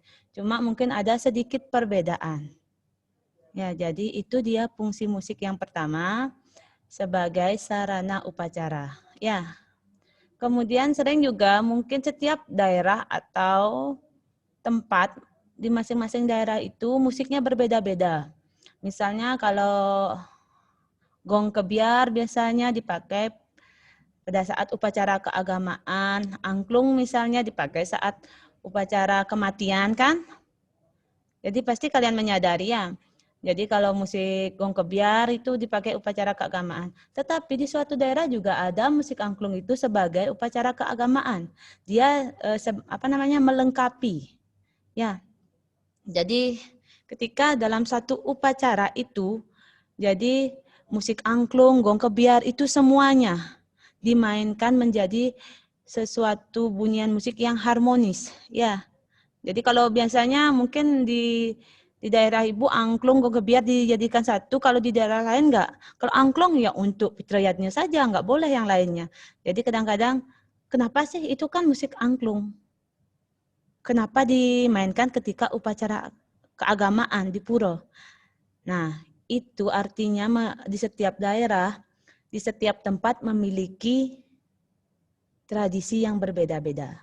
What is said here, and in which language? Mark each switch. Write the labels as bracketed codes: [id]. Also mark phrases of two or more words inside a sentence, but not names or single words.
[id] Cuma mungkin ada sedikit perbedaan. Ya, jadi itu dia fungsi musik yang pertama sebagai sarana upacara. Ya. Kemudian sering juga mungkin setiap daerah atau tempat di masing-masing daerah itu musiknya berbeda-beda. Misalnya kalau gong kebiar biasanya dipakai pada saat upacara keagamaan, angklung misalnya dipakai saat upacara kematian kan. Jadi pasti kalian menyadari ya. Jadi kalau musik gong kebiar itu dipakai upacara keagamaan. Tetapi di suatu daerah juga ada musik angklung itu sebagai upacara keagamaan. Dia melengkapi. Ya. Jadi ketika dalam satu upacara itu, jadi musik angklung, gong kebiar itu semuanya dimainkan menjadi sesuatu bunyian musik yang harmonis. Ya. Jadi kalau biasanya mungkin di daerah ibu angklung gong kebiar dijadikan satu, kalau di daerah lain enggak. Kalau angklung ya untuk fitrayatnya saja, enggak boleh yang lainnya. Jadi kadang-kadang kenapa sih itu kan musik angklung? Kenapa dimainkan ketika upacara keagamaan di pura? Nah, itu artinya di setiap daerah, di setiap tempat memiliki tradisi yang berbeda-beda.